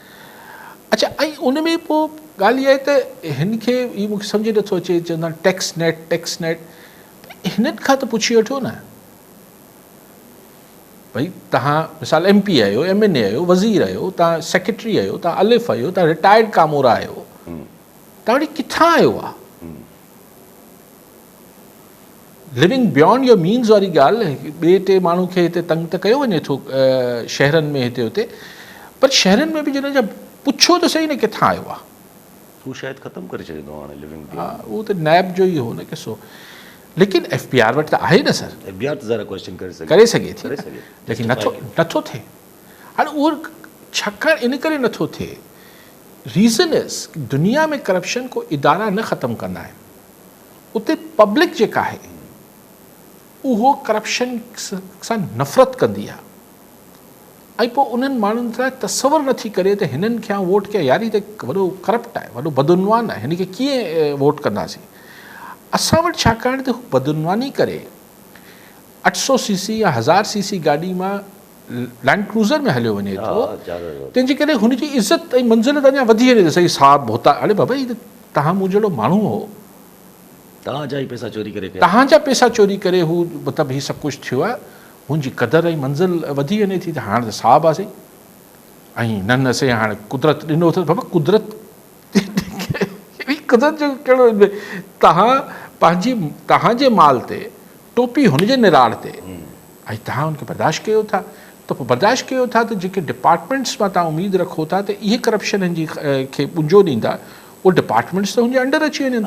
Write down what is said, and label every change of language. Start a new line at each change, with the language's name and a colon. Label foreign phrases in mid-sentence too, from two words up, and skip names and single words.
Sindhi: अच्छा, ऐं उन में पोइ ॻाल्हि इहा आहे त हिन खे इहो मूंखे सम्झ नथो अचे, चवंदा
English: tax net,
Sindhi: हिननि खां त पुछी वठो न भई, तव्हां मिसाल MP आहियो, MNA आहियो, वज़ीर आहियो, तव्हां सेक्रेटरी आहियो, तव्हां अलिफ़ आहियो, तव्हां रिटायर्ड कामोरा आहियो, तव्हां वटि किथां आयो आहे?
English: living beyond your means
Sindhi: वारी ॻाल्हि, ॿिए टे माण्हू खे हिते तंग त कयो वञे थो शहरनि में हिते हुते, पर शहरनि में बि जॾहिं जा पुछो त सही न किथां आयो आहे, हू शायदि ख़तमु करे छॾींदो हाणे लिविंग। हा, उहो त नैब जो ई हो न किसो, लेकिन FBR वटि त आहे न सर, FBR त ज़रा क्वेश्चन करे सघे थी, लेकिन नथो थिए। हाणे उहो छाकाणि इन करे नथो थिए,
English: reason is
Urdu: دنیا میں کرپشن کو ادارہ نہ ختم کرنا ہے,
Sindhi: उते पब्लिक जेका है उहो करप्शन सां नफ़रत कंदी आहे ऐं पोइ उन्हनि माण्हुनि लाइ तसवर नथी करे त हिननि खे वोट कया, यार ही त वॾो करप्ट आहे, वॾो बदउनवान आहे, हिन खे कीअं वोट कंदासीं। असां वटि छाकाणि त हू बदउनवानी करे 800 सीसी या 1000 सीसी गाॾी मां लैंड क्रूज़र में हलियो वञे थो, तंहिंजे करे हुनजी इज़त ऐं मंज़िल त अञा वधी वञे थी। सही साहब होता, अरे बाबा ही त तव्हां मूं जहिड़ो माण्हू हो, तव्हांजा ई पैसा चोरी करे तव्हांजा पैसा चोरी करे हू मतिलबु हीउ सभु कुझु थियो आहे, हुनजी क़दुरु ऐं मंज़िल वधी वञे थी। त हाणे त साहब आहे सही, ऐं न न से हाणे कुदरत ॾिनो अथसि। बाबा कुदरत कुदरत जो कहिड़ो, तव्हां पंहिंजी तव्हांजे माल ते टोपी हुनजे निराड़ ते ऐं तव्हां हुनखे बर्दाश्त कयो था, त पोइ बर्दाश्त कयो था त जेके डिपार्टमेंट्स मां तव्हां उमेदु रखो था त इहे करप्शन जी खे पुंजो ॾींदा, उहे डिपार्टमेंट्स त हुनजे अंडर अची वञनि था।